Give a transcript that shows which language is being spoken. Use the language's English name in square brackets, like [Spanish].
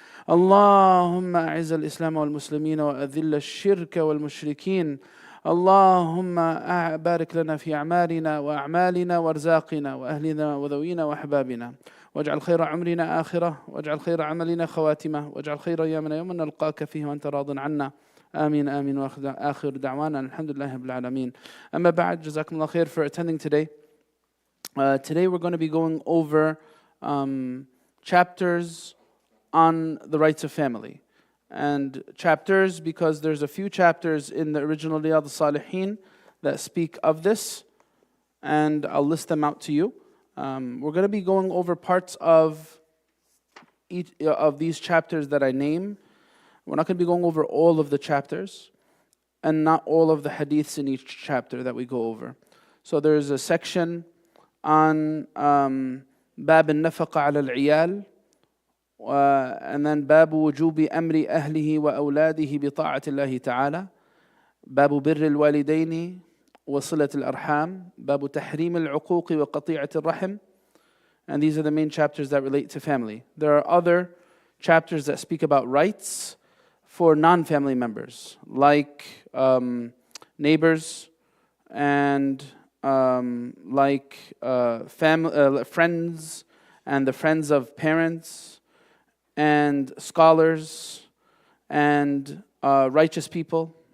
[Arabic] اللهم أعز الإسلام والمسلمين وأذل الشرك والمشركين اللهم بارك لنا في أعمالنا وأعمالنا وارزاقنا وأهلنا وذوينا وأحبابنا واجعل خير عمرنا آخرة واجعل خير عملنا خواتمة واجعل خير أيامنا يوم نلقاك فيه وأنت راض عنا آمين آمين وآخر دعوانا الحمد لله رب العالمين أما بعد جزاكم الله خير [English] for attending today. Today we're going to be going over chapters on the rights of family. And chapters because there's a few chapters in the original as-Saliheen that speak of this, and I'll list them out to you. We're going to be going over parts of each of these chapters that I name. We're not going to be going over all of the chapters, and not all of the hadiths in each chapter that we go over. So there's a section on [Arabic] باب النفقة على العيال [English] and then [Arabic] باب وجوب أمر أهله وأولاده بطاعة الله تعالى باب بر الوالدين وصلة الأرحام باب تحريم العقوق وقطيعة الرحم. [English] And these are the main chapters that relate to family. There are other chapters that speak about rights for non-family members, like neighbors and like friends and the friends of parents and scholars and righteous people.